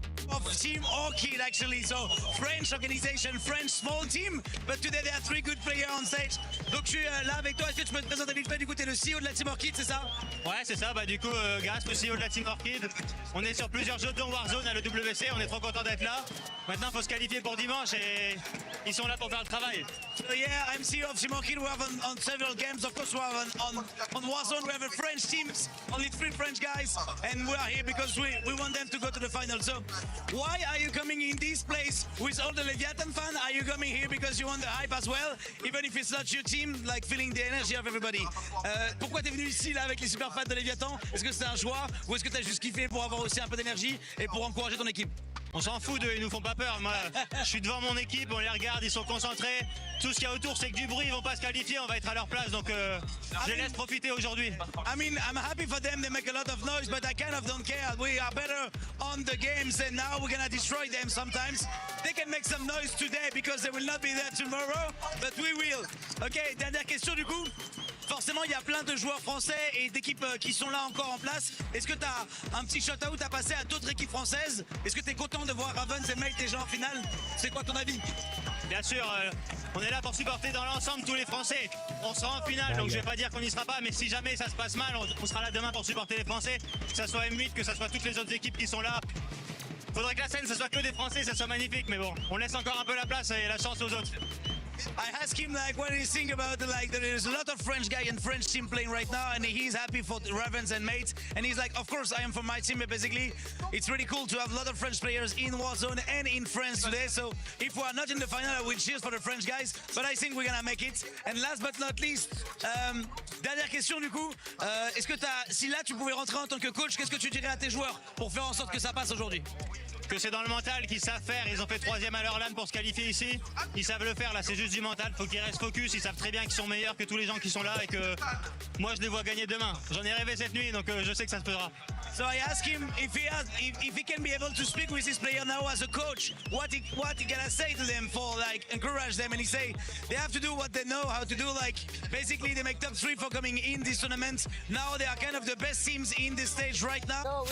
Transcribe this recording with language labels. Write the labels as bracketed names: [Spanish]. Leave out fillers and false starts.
[English] Of Team Orchid actually, so French organization, French small team, but today there are 3 good players on stage. [French] Donc je suis là avec toi, est-ce que tu peux te présenter vite fait? Du coup t'es le CEO de la Team Orchid, c'est ça? Ouais, c'est ça, bah du coup grâce au CEO de la Team Orchid, on est sur plusieurs jeux dont Warzone à l'EWC, on est trop content d'être là. Maintenant il faut se qualifier pour dimanche et ils sont là pour faire le travail. [English] So yeah, I'm CEO of Team Orchid. We have on several games, of course we have on Warzone, we have a French team, only 3 French guys, and we are here because we want them to go to the final. So why are you coming in this place with all the Leviathan fans? Are you coming here because you want the hype as well, even if it's not your team, like feeling the energy of everybody? [French] Pourquoi t'es venu ici là avec les super fans de Leviathan? Est-ce que c'est un choix ou est-ce que t'as juste kiffé pour avoir aussi un peu d'énergie et pour encourager ton équipe? On s'en fout d'eux, ils nous font pas peur. Moi, je suis devant mon équipe, on les regarde, ils sont concentrés. Tout ce qu'il y a autour, c'est que du bruit, ils vont pas se qualifier, on va être à leur place. Donc, je les laisse profiter aujourd'hui. [English] I mean, I'm happy for them. They make a lot of noise, but I kind of don't care. We are better on the games, and now we're gonna destroy them sometimes. They can make some noise today because they will not be there tomorrow, but we will. [French] Ok, dernière question du coup. Forcément, il y a plein de joueurs français et d'équipes qui sont là encore en place. Est-ce que tu as un petit shout-out à passer à d'autres équipes françaises? Est-ce que tu es content de voir Ravens et Mate déjà en finale? C'est quoi ton avis? Bien sûr, on est là pour supporter dans l'ensemble tous les Français. On sera en finale, donc je vais pas dire qu'on n'y sera pas, mais si jamais ça se passe mal, on sera là demain pour supporter les Français. Que ça soit M8, que ça soit toutes les autres équipes qui sont là. Faudrait que la scène, ce soit que des Français, ça soit magnifique, mais bon, on laisse encore un peu la place et la chance aux autres. [English] I asked him like what do you think about like there's a lot of French guy and French team playing right now, and he's happy for the Ravens and Mates, and he's like, of course I am for my team, but basically it's really cool to have a lot of French players in Warzone and in France today. So if we are not in the final, I will cheers for the French guys, but I think we're gonna make it. And last but not least, [French] dernière question du coup, est-ce que si là tu pouvais rentrer en tant que coach, qu'est-ce que tu dirais à tes joueurs pour faire en sorte que ça passe aujourd'hui? Que c'est dans le mental qu'ils savent faire, ils ont fait 3e à leur LAN pour se qualifier ici, ils savent le faire, là c'est juste du mental, faut qu'ils restent focus, ils savent très bien qu'ils sont meilleurs que tous les gens qui sont là et que moi je les vois gagner demain. J'en ai rêvé cette nuit, donc je sais que ça se fera. [English] So I asked him if he can be able to speak with his player now as a coach, what he gonna say to them for like encourage them, and he say they have to do what they know how to do, like basically they make top 3 for coming in this tournament. Now they are kind of the best teams in this stage right now.